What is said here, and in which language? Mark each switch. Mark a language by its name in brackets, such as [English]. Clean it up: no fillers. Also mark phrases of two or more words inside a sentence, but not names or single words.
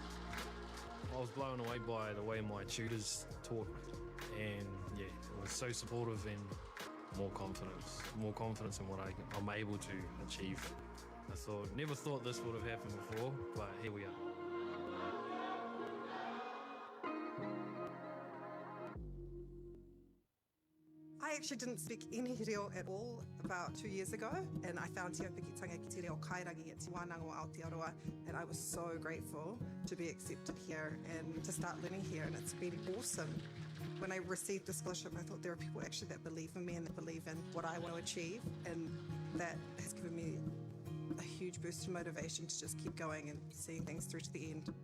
[English] I was blown away by the way my tutors taught, and yeah, it was so supportive and more confidence in what I'm able to achieve. Never thought this would have happened before, but here we are. I actually didn't speak any reo at all about 2 years ago, and I found Te Wānanga ki te reo kairangi at Te Wānanga o Aotearoa, and I was so grateful to be accepted here and to start learning here, and it's been awesome. When I received the scholarship, I thought there are people actually that believe in me and that believe in what I want to achieve, and that has given me a huge boost in motivation to just keep going and seeing things through to the end.